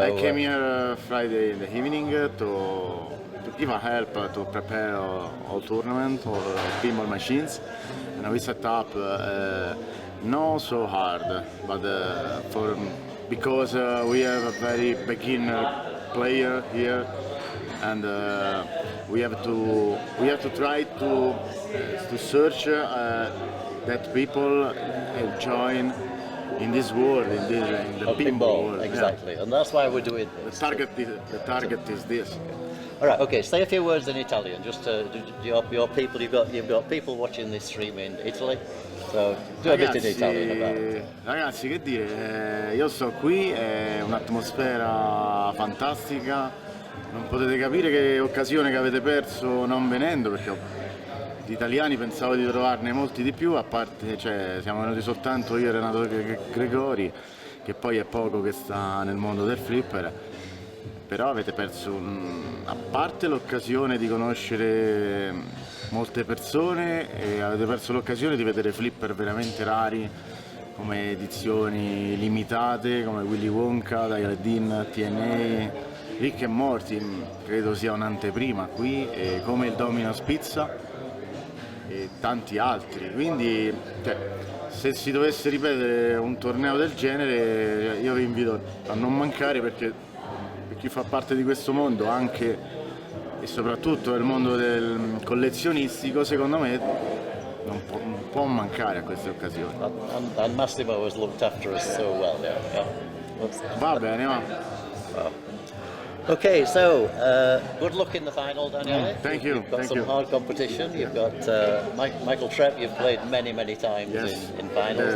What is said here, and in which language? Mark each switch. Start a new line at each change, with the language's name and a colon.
English: I came here Friday in the evening to give a help to prepare all tournament or pinball machines, and we set up not so hard, but because we have a very beginner player here, and we have to try to search that people join in this world, in the pinball world. exactly, and that's why we're doing Yeah. this. The target is this. All right, okay. Say a few words in Italian. Just your people. You've got people watching this stream in Italy, so do a bit in Italian about it.
Italian: Ragazzi, che dire, io sto qui, è un'atmosfera fantastica, non potete capire che occasione che avete perso non venendo, perché di italiani pensavo di trovarne molti di più, a parte, cioè, siamo venuti soltanto io e Renato Gregori, che poi è poco che sta nel mondo del flipper, però avete perso, a parte l'occasione di conoscere molte persone, e avete perso l'occasione di vedere flipper veramente rari, come edizioni limitate, come Willy Wonka, Aladdin, TNA, Rick and Morty, credo sia un'anteprima qui, e come il Domino's Pizza e tanti altri, quindi cioè, se si dovesse ripetere un torneo del genere io vi invito a non mancare, perché per chi fa parte di questo mondo anche e soprattutto del mondo del collezionistico, secondo me non può mancare a queste occasioni.
English: And Massimo has looked after us so well. Yeah.
Italian: Va bene, va.
English: Okay, so good luck in the final, Daniele. Thank you. You've got Thank some you. hard competition. You've got Michael Trepp. You've played many times Yes. in finals.